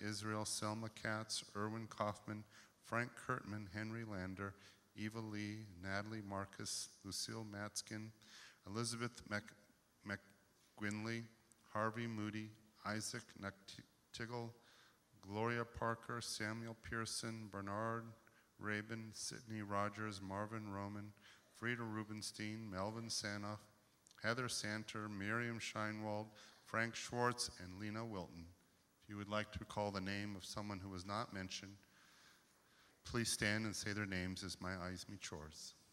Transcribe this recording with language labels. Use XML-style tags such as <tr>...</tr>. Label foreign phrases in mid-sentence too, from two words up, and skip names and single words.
<en>Israel, Selma Katz, Erwin Kaufman, Frank Kurtman, Henry Lander, Eva Lee, Natalie Marcus, Lucille Matskin, Elizabeth McGuinley, Harvey Moody, Isaac Nactigel, Gloria Parker, Samuel Pearson, Bernard Rabin, Sidney Rogers, Marvin Roman, Frida Rubenstein, Melvin Sanoff, Heather Santer, Miriam Scheinwald, Frank Schwartz, and Lena Wilton. If you would like to recall the name of someone who was not mentioned, please stand and say their names as my eyes meet yours.</en>